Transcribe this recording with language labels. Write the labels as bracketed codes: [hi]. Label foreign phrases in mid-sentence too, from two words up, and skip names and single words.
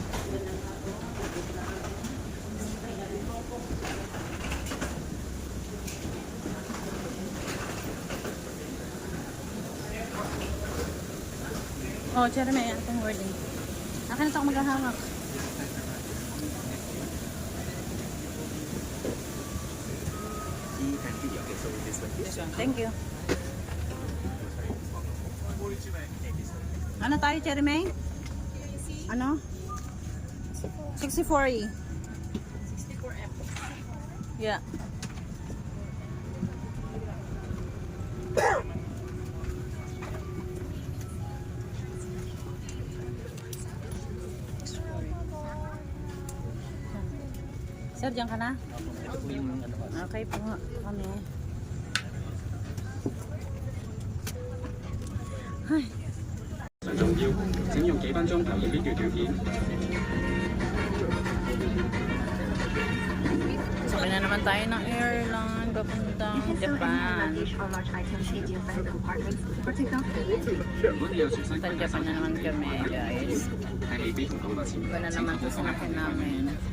[tl] Oh, Jeremy, atong wording. Akin na ito ako maghahawak. [en] Thank you. [tl] Ano tayo, Jeremy? Ano? 64E. 64M. Yeah. Sir, diyan ka na? Okay po kami. Ay. [yue] 重要，請用幾分鐘留意呢段條件。 [tl] Sakay na naman tayo ng airline papuntang Japan. Papuntang Japan na naman kami, guys. Iba na naman ito sinakin namin.